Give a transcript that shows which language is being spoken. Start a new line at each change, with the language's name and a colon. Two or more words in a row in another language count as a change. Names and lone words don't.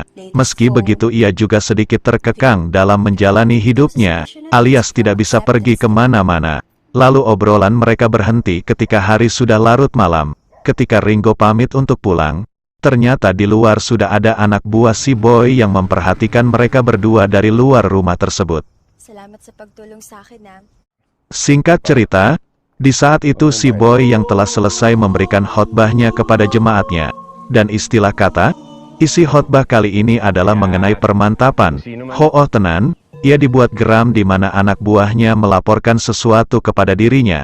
Indonesian: Meski begitu ia juga sedikit terkekang dalam menjalani hidupnya, alias tidak bisa pergi kemana-mana. Lalu obrolan mereka berhenti ketika hari sudah larut malam. Ketika Ringo pamit untuk pulang, ternyata di luar sudah ada anak buah si Boy yang memperhatikan mereka berdua dari luar rumah tersebut.
Filipino: Salamat sa pagtulong sa akin, ha.
Indonesian: Singkat cerita, di saat itu si Boy yang telah selesai memberikan khotbahnya kepada jemaatnya, dan istilah kata, isi khotbah kali ini adalah mengenai permantapan.
Javanese: Ho'oh tenan,
Indonesian: ia dibuat geram di mana anak buahnya melaporkan sesuatu kepada dirinya.